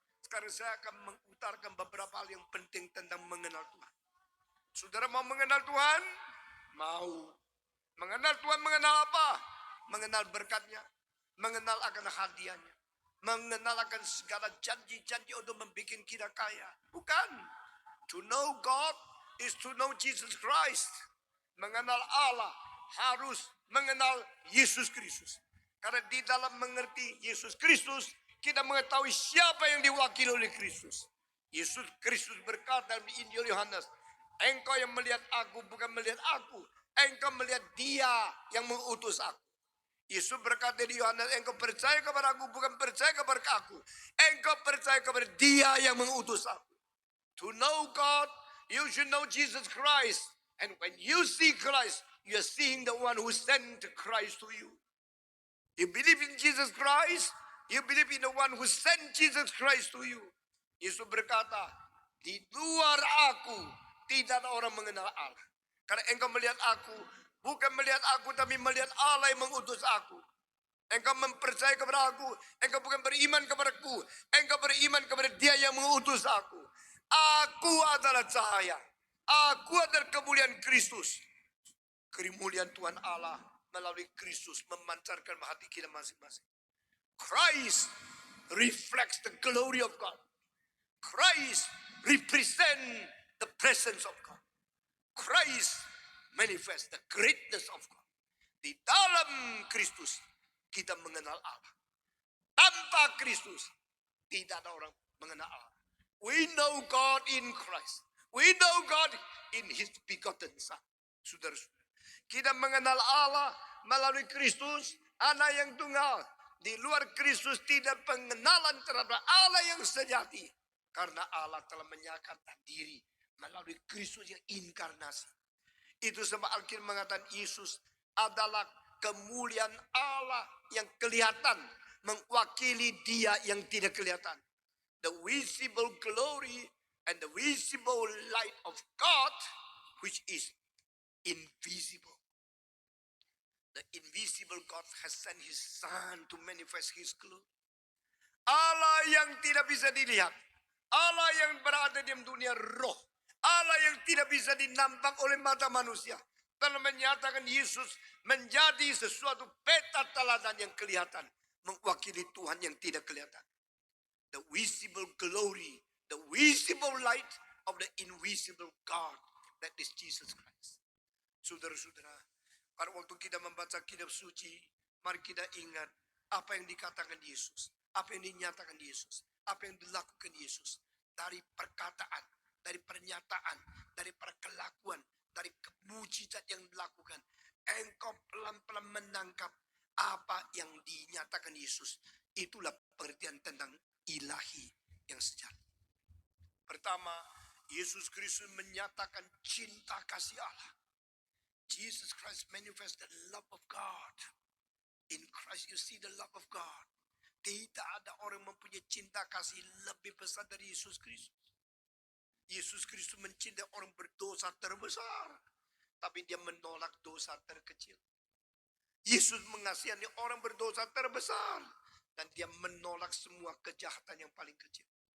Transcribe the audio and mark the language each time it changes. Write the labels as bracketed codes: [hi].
[id] Sekarang saya akan mengutarakan beberapa hal yang penting tentang mengenal Tuhan. Saudara mau mengenal Tuhan? Mau. Mengenal Tuhan mengenal apa? Mengenal berkatnya. Mengenal akan hadiahnya. Mengenal akan segala janji-janji untuk membuat kita kaya. Bukan. [en] To know God is to know Jesus Christ. [id] Mengenal Allah harus mengenal Yesus Kristus. Karena di dalam mengerti Yesus Kristus, kita mengetahui siapa yang diwakili oleh Kristus. Yesus Kristus berkata dalam Injil Yohanes, engkau yang melihat aku bukan melihat aku. Engkau melihat dia yang mengutus aku. Yesus berkata di Yohanes, engkau percaya kepada aku bukan percaya kepada aku. Engkau percaya kepada dia yang mengutus aku. [en] To know God, you should know Jesus Christ. And when you see Christ, you are seeing the one who sent Christ to you. You believe in Jesus Christ, you believe in the one who sent Jesus Christ to you. [id] Yesus berkata, di luar aku tidak ada orang mengenal Allah. Karena engkau melihat aku, bukan melihat aku tapi melihat Allah yang mengutus aku. Engkau mempercayai kepada aku, engkau bukan beriman kepadaku, engkau beriman kepada dia yang mengutus aku. Aku adalah cahaya, aku adalah kemuliaan Kristus. Kemuliaan Tuhan Allah melalui Kristus memancarkan hati kita masing-masing. [en] Christ reflects the glory of God. Christ represents the presence of God. Christ manifests the greatness of God. [id] Di dalam Kristus kita mengenal Allah. Tanpa Kristus tidak ada orang mengenal Allah. [en] We know God in Christ. We know God in His begotten Son. [id] Saudara-saudara, kita mengenal Allah melalui Kristus, Anak yang tunggal. Di luar Kristus tidak pengenalan terhadap Allah yang sejati. Karena Allah telah menyatakan diri melalui Kristus yang inkarnasi. Itu sebab Alkitab mengatakan Yesus adalah kemuliaan Allah yang kelihatan, mewakili dia yang tidak kelihatan. [en] The visible glory and the visible light of God, which is invisible. The invisible God has sent His Son to manifest His glory. [id] Allah yang tidak bisa dilihat, Allah yang berada di dunia roh, Allah yang tidak bisa dinampak oleh mata manusia, telah menyatakan Yesus menjadi sesuatu peta teladan yang kelihatan, mewakili Tuhan yang tidak kelihatan. [en] The visible glory, the visible light of the invisible God, that is Jesus Christ. [id] Saudara-saudara, pada waktu kita membaca kitab suci, mari kita ingat apa yang dikatakan Yesus, apa yang dinyatakan Yesus, apa yang dilakukan Yesus. Dari perkataan, dari pernyataan, dari perkelakuan, dari mujizat yang dilakukan. Engkau pelan-pelan menangkap apa yang dinyatakan Yesus. Itulah pengertian tentang ilahi yang sejati. Pertama, Yesus Kristus menyatakan cinta kasih Allah. [en] Jesus Christ manifest the love of God. In Christ you see the love of God. [id] Tidak ada orang mempunyai cinta kasih lebih besar dari Yesus Kristus. Yesus Kristus mencintai orang berdosa terbesar, tapi dia menolak dosa terkecil. Yesus mengasihani orang berdosa terbesar, dan dia menolak semua kejahatan yang paling kecil.